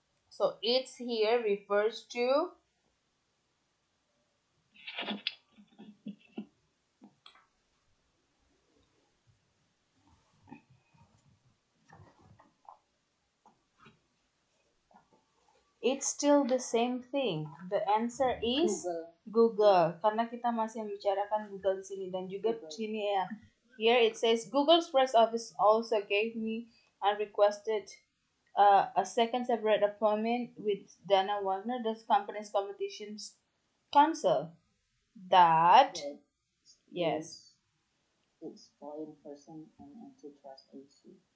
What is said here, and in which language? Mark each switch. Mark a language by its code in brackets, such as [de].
[en] So it's here refers to it's still the same thing. The answer is Google. [id] Karena kita masih membicarakan Google di sini dan juga di sini ya. [en] Here it says Google's press office also gave me and requested a second separate appointment with Dana Wagner, the company's competition counsel. That yes. It's point person on antitrust issue.